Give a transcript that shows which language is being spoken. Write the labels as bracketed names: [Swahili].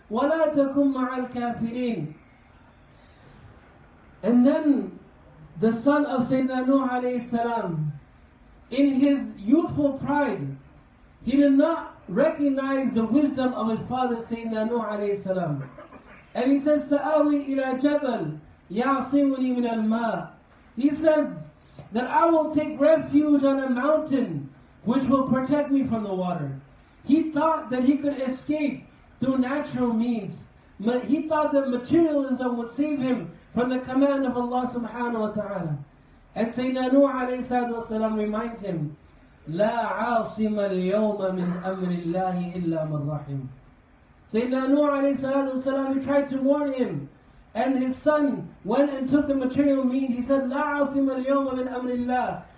[Arabic] وَلَا تَكُمْ مَعَ الْكَافِرِينَ. [English] And then the son of Sayyidina Nuh alayhi salam, in his youthful pride, he did not recognize the wisdom of his father Sayyidina Nuh alayhi salam. And he says, [Arabic] سَآوِي إِلَى جَبَلٍ يَعْصِمُنِي مِنَ الْمَاءِ. [English] He says that I will take refuge on a mountain which will protect me from the water. He thought that he could escape through natural means. He thought that materialism would save him from the command of Allah subhanahu wa ta'ala. And Sayyidina Nuh alayhi salatu wasalam reminds him, [Arabic] لا عاصم اليوم من أمر الله إلا من رحم. [English] Sayyidina Nuh alayhi salatu wasalam, he tried to warn him. And his son went and took the material means. He said, [Arabic] لا عاصم اليوم من أمر الله.